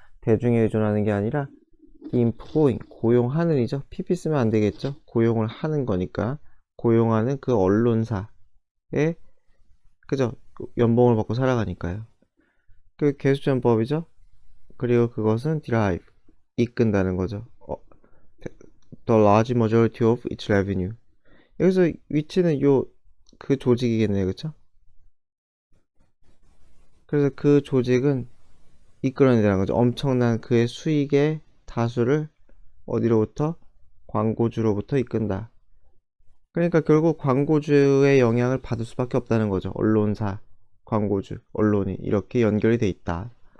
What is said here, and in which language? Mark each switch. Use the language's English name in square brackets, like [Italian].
[Korean] 대중에 의존하는 게 아니라 employing, 고용하는 이죠. PP 쓰면 안 되겠죠. 고용을 하는 거니까 고용하는 그 언론사에, 그죠? 연봉을 받고 살아가니까요. 그 계수전법이죠. 그리고 그것은 derive, 이끈다는 거죠. [English] The large majority of its revenue. [Korean] 여기서 위치는 그 조직이겠네요, 그쵸? 그래서 그 조직은 이끌어낸다는 거죠. 엄청난 그의 수익의 다수를 어디로부터? 광고주로부터 이끈다. 그러니까 결국 광고주의 영향을 받을 수밖에 없다는 거죠. 언론사, 광고주, 언론이 이렇게 연결이 돼 있다.